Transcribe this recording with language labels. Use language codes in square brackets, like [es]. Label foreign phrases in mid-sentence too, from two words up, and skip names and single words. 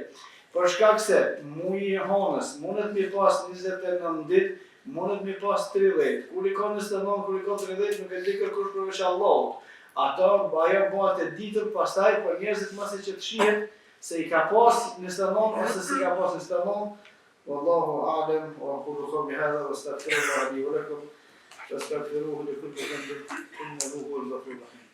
[sq] Për shkak se muji i honës mundet mi pas 29 ditë, mundet mi pas 30. Kur i ka 29, kur i ka 30, nuk e di kërkush përveç Allahut. Ato ajo bëhet e ditur pastaj për njerëzit mos që të shihen se i ka pas 29 ose si ka pas 29. [ar] والله أعلم وأقول قولي هذا وأستغفر الله لي ولكم. فاستغفروه لكل ذنب إنه هو الغفور الرحيم.